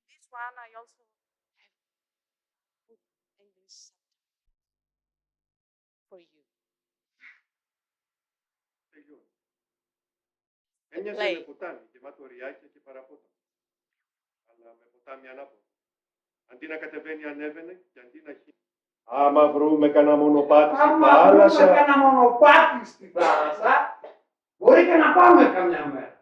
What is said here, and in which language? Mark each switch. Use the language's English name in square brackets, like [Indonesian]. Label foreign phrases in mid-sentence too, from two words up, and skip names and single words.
[English] one, I also have put English subtitles for you. [Greek] Έμοιαζε [English] Play. [Greek] με ποτάμι, γεμάτο ριάκια και παραπότα. Αλλά με ποτάμι ανάποδα. Αντί να κατεβαίνει, ανέβαινε και αντί να χύνει. Άμα βρούμε κανένα μονοπάτι στη θάλασσα... Άμα βρούμε κανένα μονοπάτι στη θάλασσα, μπορεί και να πάμε καμιά μέρα.